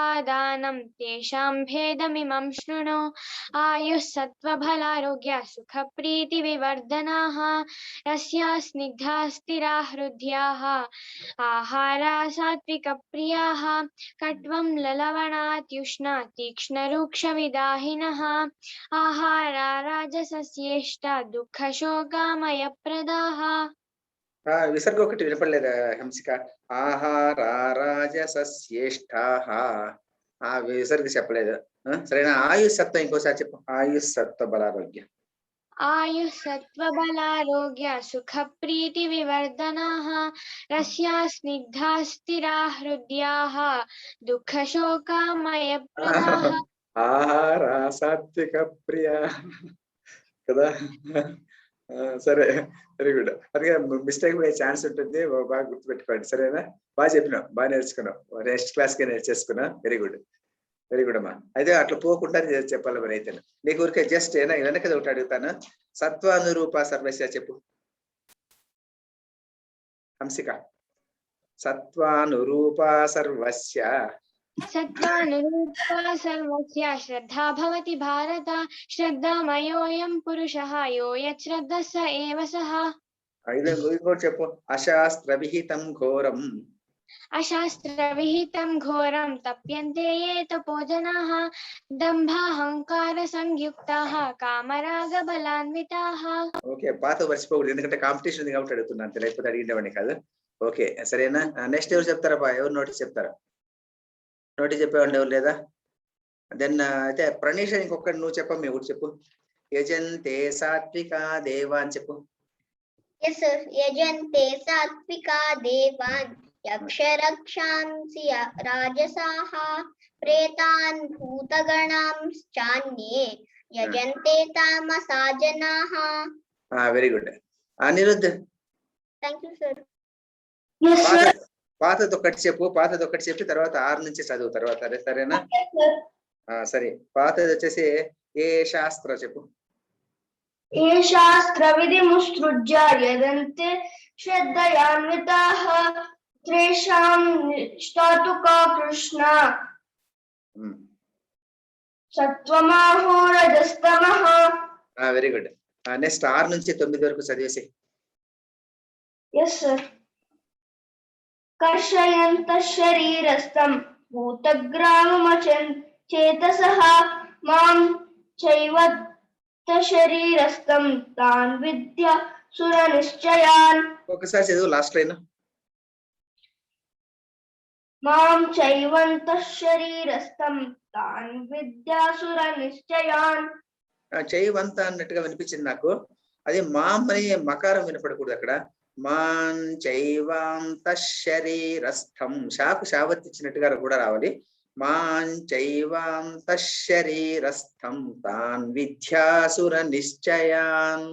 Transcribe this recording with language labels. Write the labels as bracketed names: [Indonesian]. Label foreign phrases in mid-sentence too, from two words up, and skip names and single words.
[Sanskrit] दानं तेषां भेदमिमं शृणु आयुः सत्त्वबलारोग्य सुखप्रीतिविवर्धनाः रस्या स्निग्धा स्थिरा हृद्याः आहारा सात्विकप्रियाः कट्वं ललवणात्युष्णा तीक्ष्णरूक्षविदाहिनः आहारा राजसस्येष्टा दुःखशोकामयप्रदाः. [Telugu] విసర్గ ఒకటి వినపడలేదు హంసిక. ఆహారారాజసస్యేష్టాః, ఆ విసర్గ చెప్పలేదు, సరేనా? ఆయుస్సత్వం ఇంకోసారి చెప్పు. [Sanskrit] ఆయుస్సత్వ బలారోగ్య. आयुस्सत्त्वबलारोग्य सुखप्रीतिविवर्धनाः रस्या स्निग्धा स्थिरा हृद्याः दुःखशोकामयप्रदाः. ఆహార సాత్విక ప్రియ [Telugu] కదా. సరే, [English] very good. [Telugu] అందుకే మిస్టేక్ పోయే ఛాన్స్ ఉంటుంది, బాగా గుర్తుపెట్టుకోండి, సరేనా? బాగా చెప్పినావు, బాగా నేర్చుకున్నావు, [English] next class [Telugu] కి నేర్చేసుకున్నా. [English] very good, very good [Telugu] అమ్మా. అయితే అట్లా పోకుండా చెప్పాలి మరి. అయితే నీకు ఊరికే జస్ట్ వెనకది ఒకటి అడుగుతాను. [Sanskrit] సత్వానురూప సర్వస్య [Telugu] చెప్పు హంసిక. [Sanskrit] సత్వానురూప సర్వస్య. सत्त्वानुरूपा सर्वस्य श्रद्धा भवति भारत श्रद्धामयोऽयं पुरुषः यो यच्छ्रद्धः स एव सः. [Telugu] ఇంకోటి చెప్పు. [Sanskrit] అశాస్త్రవిహితం ఘోరం. अशास्त्रविहितं घोरं तप्यन्ते ये तपो जनाः दम्भाहंकारसंयुक्ताः कामरागबलान्विताः. [Telugu] ఓకే, పాత మర్చిపోకూడదు, ఎందుకంటే కాంపిటీషన్ ఉంది కాబట్టి అడుగుతున్నాను, లేకపోతే అడిగినవాడిని కాదు. ఓకే, సరేనా? నెక్స్ట్ ఎవరు చెప్తారా? ఎవరు నోటీస్ చెప్తారా? నోటీస్ చెప్పేవాడి ఎవరు లేదా? దెన్ అయితే ప్రణీష, ఇంకొకటి నువ్వు చెప్పమ్మా, ఒకటి చెప్పు. [Sanskrit] యజంతే సాత్వికా దేవా [Telugu] అని చెప్పు. [English] Yes, sir. [Sanskrit] यजन्ते सात्विका देवान् यक्षरक्षांसि राजसाः प्रेतान् भूतगणांश्चान्ये यजन्ते तामसा जनाः. [English] very good. [Telugu] అనిరుద్ధ్, [English] Thank you, sir. [Telugu] పాతది ఒకటి చెప్పు. పాతది ఒకటి చెప్పి తర్వాత 6 నుంచి చదువు తర్వాత, సరేనా? సరే, పాతది వచ్చేసి ఏ శాస్త్ర చెప్పు. [Sanskrit] ये शास्त्रविधिमुत्सृज्य यदन्ते श्रद्धयान्विताः तेषां निष्ठा तु का कृष्णा सत्त्वमाहो रजस्तमः. [English] very good. [Telugu] నెక్స్ట్ 6 నుంచి 9 వరకు చదివేసి. [English] Yes, sir. [Sanskrit] कर्षयन्तः शरीरस्थं भूतग्राममचेतसः मां चैव शरीरस्थं तान् विद्यासुरनिश्चयान्. [Telugu] ఒకసారి చదువు [English] last line. [Sanskrit] मां चैवन्तः शरीरस्थं तान् विद्यासुरनिश्चयान्. [Telugu] చైవంత అన్నట్టుగా వినిపించింది నాకు. అది మాం అని మకారం వినపడకూడదు అక్కడ. [Sanskrit] మాం చైవాంత శరీరస్థం, [Telugu] షాకు శావత్ ఇచ్చినట్టుగా కూడా రావాలి. [Sanskrit] మాంచైవాంతః శరీరస్థం తాన్ విద్యాసుర నిశ్చయాన్.